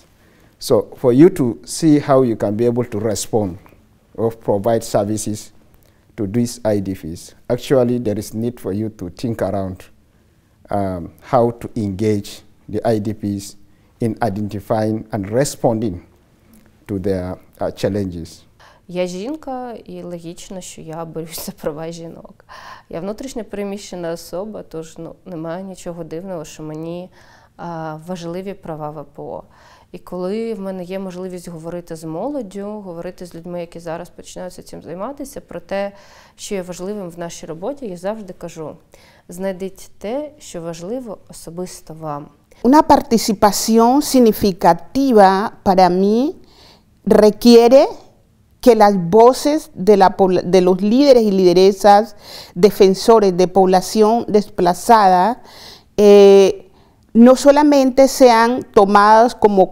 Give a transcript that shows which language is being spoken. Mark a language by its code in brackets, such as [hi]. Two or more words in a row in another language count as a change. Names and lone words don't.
[en] So for you to see how you can be able to respond or provide services to these IDPs, actually there is need for you to think around how to engage the IDPs in identifying and responding to their challenges. [uk] Я жінка, і логічно, що я борюся за права жінок. Я внутрішньо переміщена особа, тож немає нічого дивного, що мені важливі права ВПО. І коли в мене є можливість говорити з молоддю, говорити з людьми, які зараз починаються цим займатися, про те, що є важливим в нашій роботі, я завжди кажу, знайдіть те, що важливо особисто вам. [es] Una participación significativa para mí requiere que las voces de los líderes y lideresas defensores de población desplazada no solamente sean tomadas como